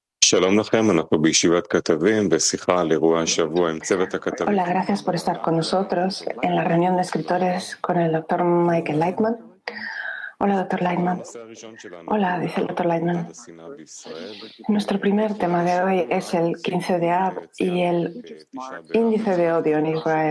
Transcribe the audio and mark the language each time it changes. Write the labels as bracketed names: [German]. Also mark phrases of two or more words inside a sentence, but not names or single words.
[Hebrew] שלום לכם, אנחנו בישיבת כתבים בשיחה על אירוע השבוע עם צוות הכתבים. [Spanish] Hola, gracias por estar con nosotros en la reunión de escritores con el doctor Michael Lightman. Hola, doctor Lightman. Hola, dice el doctor Lightman. Nuestro primer tema de hoy es el 15 de Av y el índice de odio en Israel.